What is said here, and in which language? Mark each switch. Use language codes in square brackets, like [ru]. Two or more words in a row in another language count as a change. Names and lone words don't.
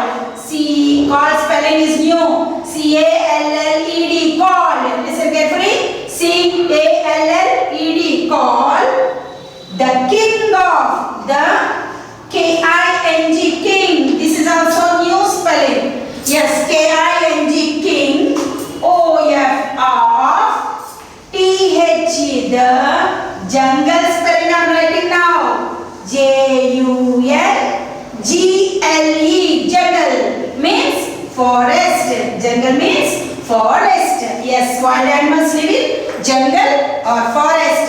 [en] Called spelling is new. C-A-L-L-E-D. Called. Listen carefully. C-A-L-L-E-D. Called. The king of the K-I-N-G. King. This is also new spelling. Yes, K-I-N-G. King. O-F-T-H-E. The jungle spelling I am writing now. J-U-L-G-L-E. Jungle means forest. Jungle means forest. Yes, wild animals live in jungle or forest.